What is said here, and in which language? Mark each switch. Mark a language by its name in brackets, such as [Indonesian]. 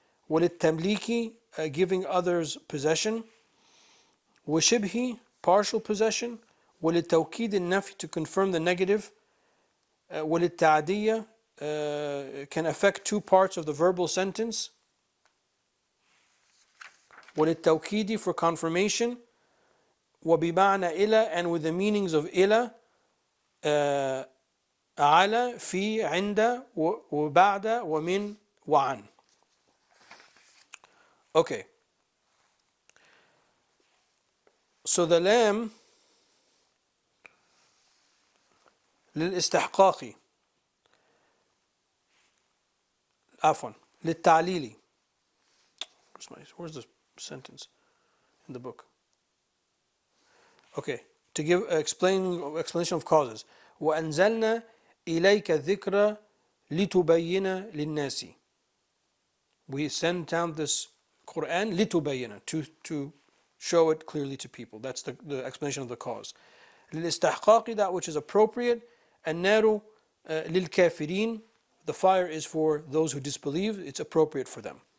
[English] وللتمليك, giving others possession. وشبه, partial possession. [Arabic] وللتوكيد النفي, [English] to confirm the negative. وللتعدية, can affect two parts of the verbal sentence. وللتوكيد, for confirmation. [Arabic] وبمعنى إلى, [English] and with the meanings of [Arabic] إلى, على, في, عند, وبعد, ومن, وعن. [English] Okay. So the lam للاستحقاق, [Arabic] عفوا للتعليل. [English] Where's the sentence in the book? Okay, to give explanation of causes. [Arabic] وأنزلنا إليك الذكر لتبين للناس. [English] We send down this Quran لتبين, to show it clearly to people. That's the explanation of the cause. للاستحقاق, that which is appropriate. [Arabic] النار للكافرين, [English] the fire is for those who disbelieve, it's appropriate for them.